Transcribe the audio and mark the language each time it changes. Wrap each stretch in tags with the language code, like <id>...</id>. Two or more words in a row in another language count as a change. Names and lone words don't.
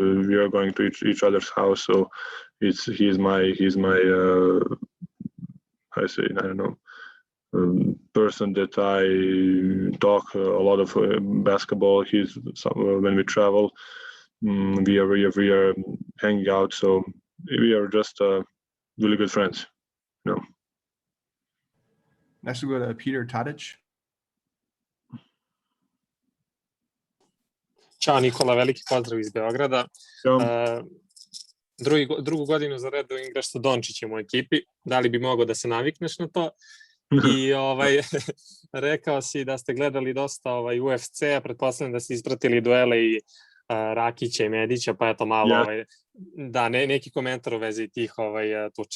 <en>We are going to each other's house, so he's my I don't know, person that I talk a lot of basketball. When we travel, we are hanging out, so we are just really good friends, you know. Next we'll go to Peter Tadic.</en> <sr>Ćao Nikola, veliki pozdrav iz Beograda. Ja. Drugu godinu za redom igraš sa Dončićem u ekipi. Da li bi mogao da se navikneš na to? I rekao si da ste gledali dosta UFC-a, pretpostavljam da ste ispratili duele i Rakića i Medića, pa eto malo da neki komentar u vezi tih tuča.</sr>